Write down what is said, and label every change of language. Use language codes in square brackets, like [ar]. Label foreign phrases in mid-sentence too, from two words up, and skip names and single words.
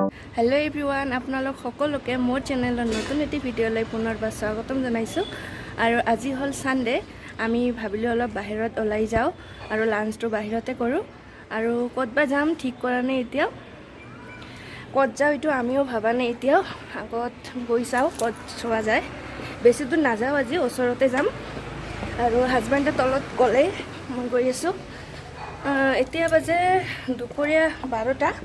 [en] hello everyone [as] আপোনালোক সকলোকে মোৰ চেনেলৰ নতুন এটা ভিডিঅ'লৈ পুনৰবাৰ স্বাগতম जनाइছো आरो আজি हल सानडे আমি ভাবিলো অলপ বাহিৰত ओলাই जाओ आरो लान्चটো বাহিৰতে কৰো আৰু কতবা যাম ঠিক কৰা নাই এতিয়া কত যাও এটো আমিও ভাবা নাই এতিয়া আগত গৈ চাও কত চোৱা যায় বেছি দূৰ নাযাও আজি ওচৰতে যাম আৰু হাজবেণ্ডে তলত গলে মই গৈ আছো এতিয়া বাজে দুপৰীয়া 12টা